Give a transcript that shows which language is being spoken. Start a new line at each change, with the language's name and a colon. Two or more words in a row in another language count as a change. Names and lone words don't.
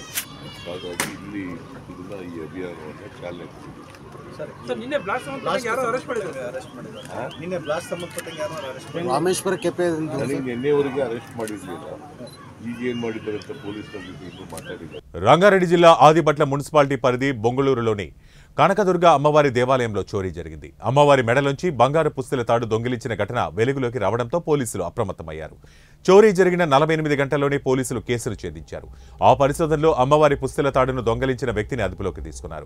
Kannada: ಹಾಗಾಗಿ ಇಲ್ಲಿ ಇದನ್ನ ಈ ಅಭಿಯಾನವನ್ನು ಚಾಲನೆ ರಾಮೇಶ್ವರ ಕೆಪೆ ನನಗೆ ನಿನ್ನೆವರೆಗೆ ಅರೆಸ್ಟ್ ಮಾಡಿರಲಿಲ್ಲ. ಈಗ ಏನ್ ಮಾಡಿದ್ದಾರೆ ಅಂತ ಪೊಲೀಸರು ಮಾತಾಡಿದ್ದಾರೆ.
Telugu: రంగారెడ్డి జిల్లా ఆదిపట్ల మున్సిపాలిటీ పరిధి బొంగుళూరులోని కనకదుర్గ అమ్మవారి దేవాలయంలో చోరీ జరిగింది. అమ్మవారి మెడలోంచి బంగారు పుస్తల తాడు దొంగిలించిన ఘటన వెలుగులోకి రావడంతో పోలీసులు అప్రమత్తమయ్యారు. చోరీ జరిగిన 48 గంటల్లోనే పోలీసులు కేసును ఛేదించారు. ఆ పరిశోధనలో అమ్మవారి పుస్తల తాడును దొంగిలించిన వ్యక్తిని అదుపులోకి తీసుకున్నారు.